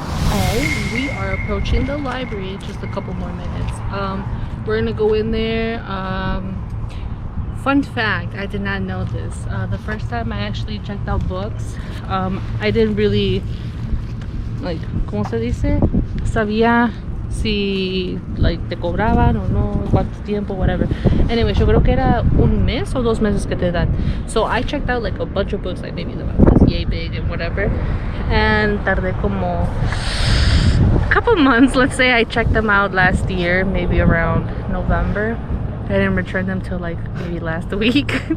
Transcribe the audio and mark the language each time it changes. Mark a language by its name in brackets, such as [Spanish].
[English] Oh, we are approaching the library. Just a couple more minutes. We're gonna go in there. Fun fact, I did not know this. The first time I actually checked out books, I didn't really, like, [Spanish] ¿cómo se dice? Sabía si, [English] like, [Spanish] te cobraban o no, cuánto tiempo, [English] whatever. Anyway, [Spanish] yo creo que era un mes o 2 meses que te dan. [English] So I checked out like a bunch of books, like maybe the one was yay big and whatever. And [Spanish] tardé como [English] a couple months. Let's say I checked them out last year, maybe around November. I didn't return them till like maybe last week.